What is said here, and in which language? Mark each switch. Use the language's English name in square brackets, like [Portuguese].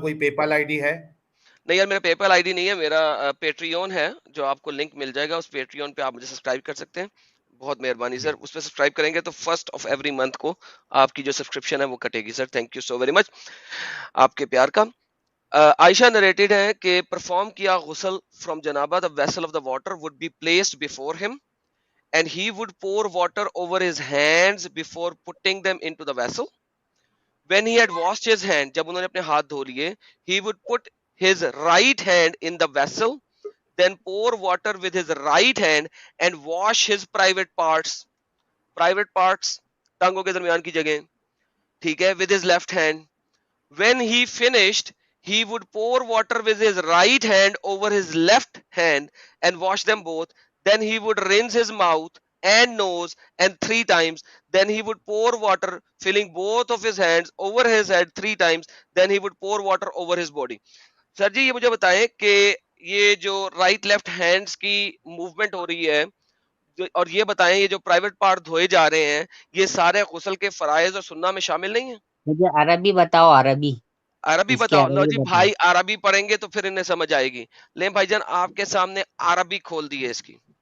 [Urdu] کوئی پے پال I D ہے؟ نہیں یار میرا پے پال آئی ڈی نہیں ہے، میرا پیٹریون ہے جو آپ کو لنک مل جائے گا. اس پیٹریون پہ آپ مجھے سبسکرائب کر سکتے ہیں. بہت مہربانی سر. اس پہ سبسکرائب کریں گے تو فرسٹ آف ایوری منتھ کو آپ کی جو سبسکرپشن ہے وہ کٹے گی. Sir thank you so very much آپ کے پیار کا. [English] Aisha narrated ہے کہ perform کیا غسل فرام جنابہ the vessel of the water would be placed before him and he would pour water over his hands before putting them into the vessel. When he had washed his hand, [Urdu] جب انہوں نے اپنے ہاتھ دھو لیے, [English] he would put his right hand in the vessel, then pour water with his right hand and wash his private parts [Urdu] ٹانگوں کے درمیان کی جگہ, ٹھیک ہے, [English] with his left hand. When he finished, he would pour water with his right hand over his left hand and wash them both. Then he would rinse his mouth and nose and 3 times. Then he would pour water filling both of his hands over his head 3 times. Then he would pour water over his body. [Urdu] سر جی یہ مجھے بتائیں کہ یہ جو right left hands کی movement ہو رہی ہے اور یہ بتائیں یہ جو پرائیویٹ پارٹ دھوئے جا رہے ہیں یہ سارے غسل کے فرائض اور سنت میں شامل نہیں ہیں؟ مجھے عربی بتاؤ. عربی اس کے بتاؤ. لو عربی جی بتاؤ. بھائی عربی پڑھیں گے تو پھر انہیں سمجھ آئے گی. لیں بھائی جان آپ کے سامنے عربی کھول دی ہے اس کی.